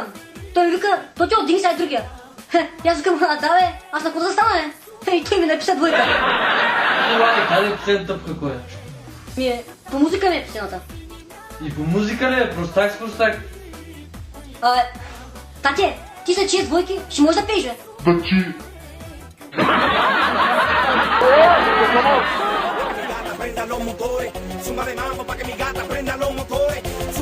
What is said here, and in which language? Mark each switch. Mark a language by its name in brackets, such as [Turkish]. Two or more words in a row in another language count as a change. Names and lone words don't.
[Bulgarian] Той ми вика, Тотио, дигни си другия. И аз викам, да бе, аз на какво да стана, бе? И той ми написа двойка. Това е, къде е последната тъпка, кой е? Ми е, по музика ми е последната. И по музика ли е? Простак с простак. Тате, ти са 6 двойки, ще можеш да пееш, бе? [Spanish] Prenda los motores, zumba de mambo pa' que mi gata prenda los motores.